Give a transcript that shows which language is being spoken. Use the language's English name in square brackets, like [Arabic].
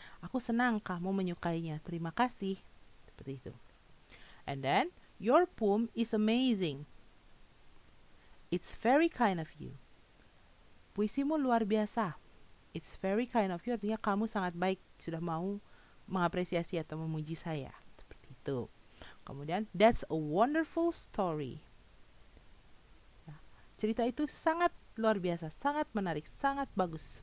[Indonesian] Aku senang kamu menyukainya. Terima kasih. Seperti itu. [English] And then, your poem is amazing. It's very kind of you. [Indonesian] Puisimu luar biasa. [English] It's very kind of you, [Indonesian] artinya kamu sangat baik, sudah mau mengapresiasi atau memuji saya. Seperti itu. Kemudian, [English] that's a wonderful story. [Indonesian] Ya, cerita itu sangat luar biasa, sangat menarik, sangat bagus.